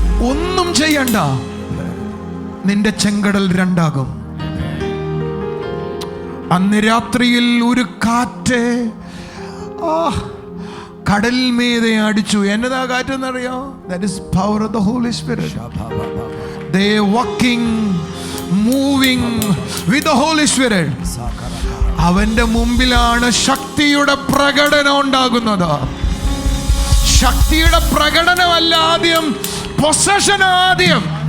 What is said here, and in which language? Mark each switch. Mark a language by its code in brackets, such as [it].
[ml] ഒന്നും ചെയ്യണ്ട, നിന്റെ ചെങ്കടൽ രണ്ടാകും. അന്ന് രാത്രിയിൽ ഒരു കാറ്റ് കടൽ മീതെ അടിച്ചു. എന്നതാ കാറ്റെന്നറിയോ? [en] That is power of the Holy Spirit. They walking, moving with the Holy Spirit. [ml] അവന്റെ മുമ്പിലാണ് ശക്തിയുടെ പ്രകടനം ഉണ്ടാകുന്നത്. ശക്തിയുടെ പ്രകടനമല്ല ആദ്യം, പൊസഷൻ ആദ്യം.